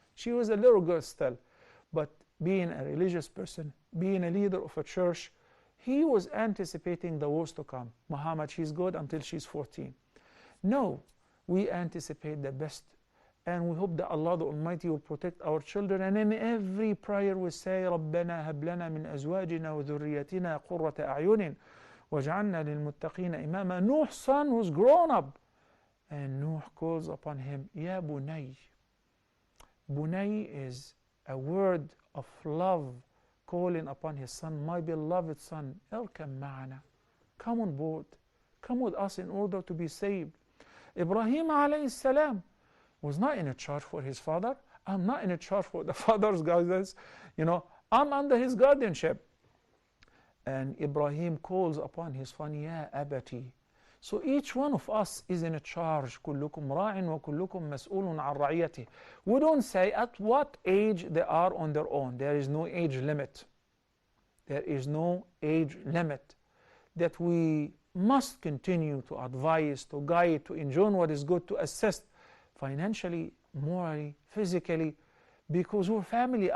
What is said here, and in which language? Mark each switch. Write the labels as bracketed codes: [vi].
[en] She was a little girl still, but being a religious person, being a leader of a church, he was anticipating the worst to come. Muhammad, she's good until she's 14. No, we anticipate the best, and we hope that Allah the Almighty will protect our children. [ar] And in every prayer we say, رَبَّنَا هَبْ لَنَا مِنْ أَزْوَاجِنَا وَذُرِّيَّتِنَا قُرَّةَ أَعْيُنٍ وَاجْعَلْنَا لِلْمُتَّقِينَ إِمَامًا. [en] Nuh's son was grown up, and Nuh calls upon him, Ya Bunay. Bunay is a word of love, calling upon his son, my beloved son, [ar] Irkam ma'ana. [en] Come on board. Come with us in order to be saved. Ibrahim alayhi salam was not in a charge for his father. I'm not in a charge for the father's guidance. I'm under his guardianship. And Ibrahim calls upon his son, Ya abati. So each one of us is in a charge. [ar] كلكم راع وكلكم مسؤول عن رعيته. [en] We don't say at what age they are on their own. There is no age limit. There is no age limit. That we must continue to advise, to guide, to enjoin what is good, to assist financially, morally, physically, because we're family.